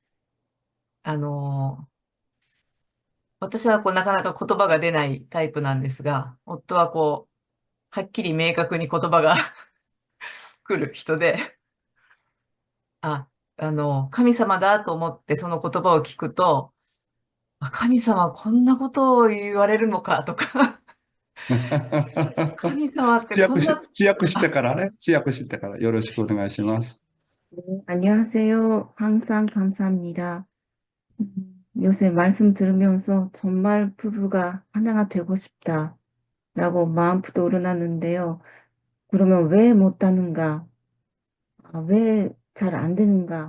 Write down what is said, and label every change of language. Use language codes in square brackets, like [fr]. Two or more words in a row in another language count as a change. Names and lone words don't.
[ja] 私はなかなか言葉が出ないタイプなんですが、夫ははっきり明確に言葉が来る人で、神様だと思ってその言葉を聞くと、神様こんなことを言われるのかとか、神様ってこんな、よろしくお願いします。 [ko] 네, 안녕하세요. 항상 감사합니다. 요새 말씀 들으면서 정말 부부가 하나가 되고 싶다라고 마음부터 우러났는데요. 그러면 왜 못하는가? 왜 잘 안 되는가?